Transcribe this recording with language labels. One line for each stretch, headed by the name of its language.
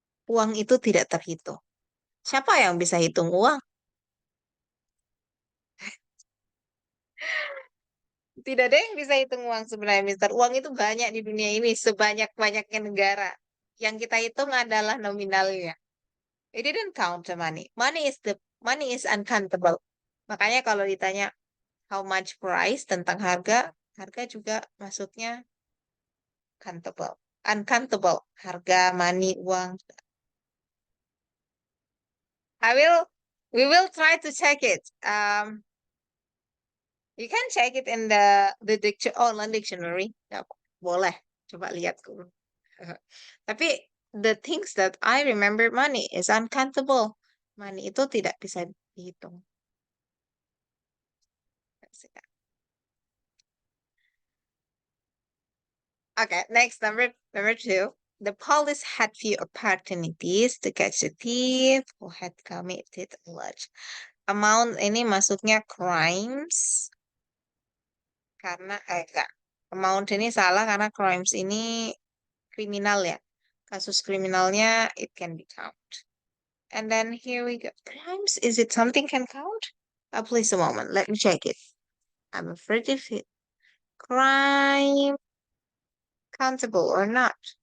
Indonesian: Uang itu tidak terhitung. Siapa yang bisa hitung uang? Tidak ada yang bisa hitung uang sebenarnya, Mister. Uang itu banyak di dunia ini, sebanyak-banyaknya negara. Yang kita hitung adalah nominalnya.
English: We didn't count the money. Money is uncountable.
Indonesian: Makanya kalau ditanya
English: how much price
Indonesian: tentang harga, harga juga masuknya
English: countable. Uncountable.
Indonesian: Harga, money, uang.
English: We will try to check it. You can check it in the online dictionary.
Indonesian: Ya, boleh. Coba lihat. Tapi
English: the things that I remember, money is uncountable.
Indonesian: Money itu tidak bisa dihitung.
English: Okay, next number 2. The police had few opportunities to catch a thief who had committed a large amount.
Indonesian: Ini masuknya crimes karena enggak. Amount ini salah karena crimes ini kriminal ya. Kasus kriminalnya
English: it can be count. And then here we go. Crimes, is it something can count? Please a moment. Let me check it. I'm afraid if it crime countable or not.